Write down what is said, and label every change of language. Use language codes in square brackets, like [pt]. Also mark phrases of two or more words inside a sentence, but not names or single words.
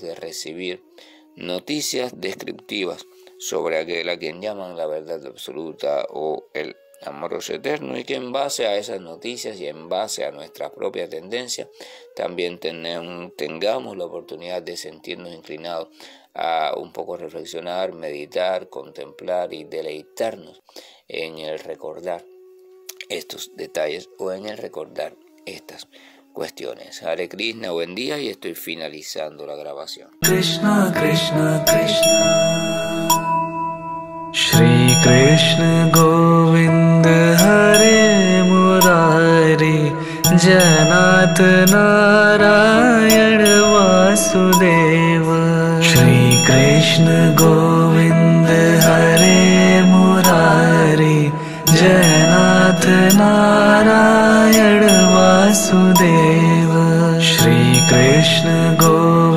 [es] de recibir noticias descriptivas sobre aquel a quien llaman la verdad absoluta o el amoroso eterno, y que en base a esas noticias y en base a nuestra propia tendencia también tengamos la oportunidad de sentirnos inclinados a un poco reflexionar, meditar, contemplar y deleitarnos en el recordar estos detalles o en el recordar estas cuestiones. [sa] हरे कृष्ण, [es] buen día, y estoy finalizando la grabación. [sa] कृष्ण कृष्ण कृष्ण श्री कृष्ण गोविन्द हरे मुरारे हेनाथ नारायण वासुदेव श्री कृष्ण गोविन्द हरे मुरारे हेनाथ नारायण वासुदेव श्री कृष्ण गोविन्द